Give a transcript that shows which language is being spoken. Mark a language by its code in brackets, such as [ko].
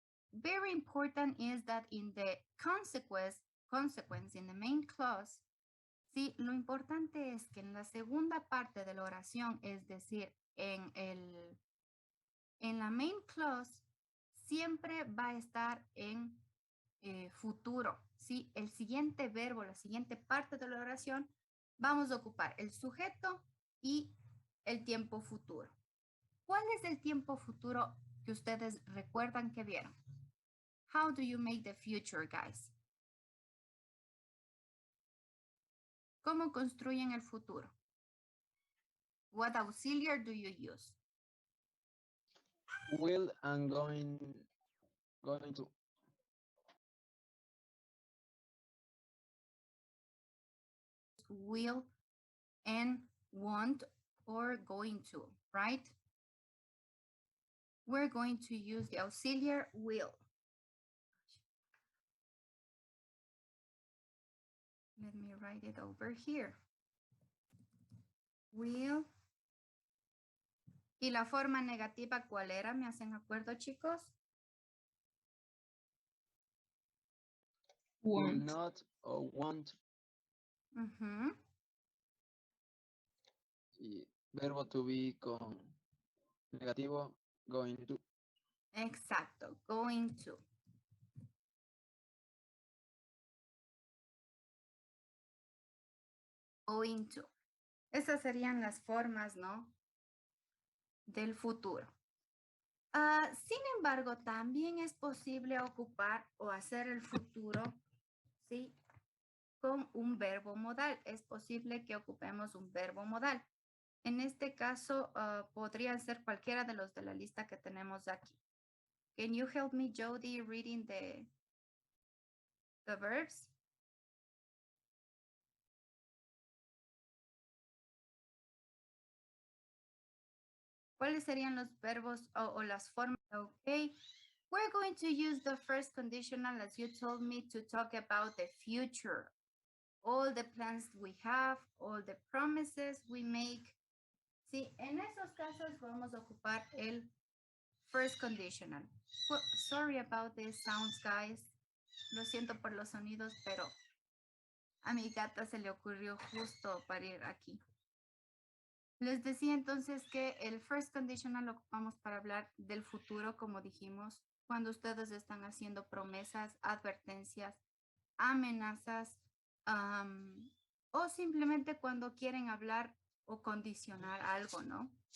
[en] Very important is that in the consequence in the main clause, [es] sí, lo importante es que en la segunda parte de la oración, es decir, en la main clause, siempre va a estar en futuro, ¿sí? El siguiente verbo, la siguiente parte de la oración, vamos a ocupar el sujeto y el tiempo futuro. ¿Cuál es el tiempo futuro que ustedes recuerdan que vieron? [en] How do you make the future, guys? [es] ¿Cómo construyen el futuro? [en] What auxiliary do you use? Will and going to. Will and want or going to, right? We're going to use the auxiliary will. Let me write it over here. Will. [es] ¿Y la forma negativa cuál era? ¿Me hacen acuerdo, chicos? [en] Will not or want. [es] Y verbo to be con negativo, going to. Exacto, going to. [en] Going to. [es] Esas serían las formas, ¿no? Del futuro. Sin embargo, también es posible ocupar o hacer el futuro, ¿sí? Con un verbo modal. Es posible que ocupemos un verbo modal. En este caso, podría ser cualquiera de los de la lista que tenemos aquí. [en] Can you help me, Jody, reading the verbs? [es] ¿Cuáles serían los verbos o las formas? [en] Okay. We're going to use the first conditional, as you told me, to talk about the future. All the plans we have, all the promises we make. [es] Sí, en esos casos vamos a ocupar el first conditional. [en] Well, sorry about the sounds, guys. [es] Lo siento por los sonidos, pero a mi gata se le ocurrió justo parir aquí. Les decía entonces que el first conditional lo ocupamos para hablar del futuro, como dijimos, cuando ustedes están haciendo promesas, advertencias, amenazas, o simplemente cuando quieren hablar o condicionar algo, ¿no?